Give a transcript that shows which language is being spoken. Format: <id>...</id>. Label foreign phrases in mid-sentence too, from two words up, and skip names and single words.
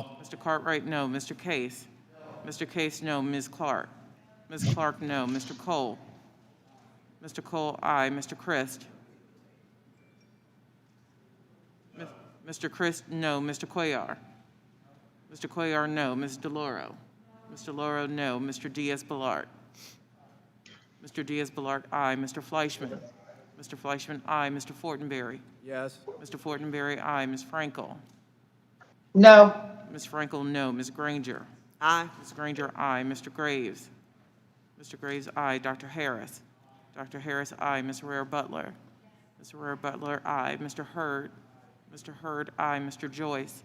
<en>Mr. Cartwright, no. Mr. Case. Mr. Case, no. Ms. Clark. Ms. Clark, no. Mr. Cole. Mr. Cole, aye. Mr. Christ. Mr. Christ, no. Mr. Cuellar. Mr. Cuellar, no. Ms. DeLauro. Ms. DeLauro, no. Mr. Diaz-Balart. Mr. Diaz-Balart, aye. Mr. Fleischman. Mr. Fleischman, aye. Mr. Fortenberry. Yes. Mr. Fortenberry, aye. Ms. Frankel. No. Ms. Frankel, no. Ms. Granger. Aye. Ms. Granger, aye. Mr. Graves. Mr. Graves, aye. Dr. Harris. Dr. Harris, aye. Ms. Rare Butler. Ms. Rare Butler, aye. Mr. Hurd. Mr. Hurd, aye. Mr. Joyce.</en>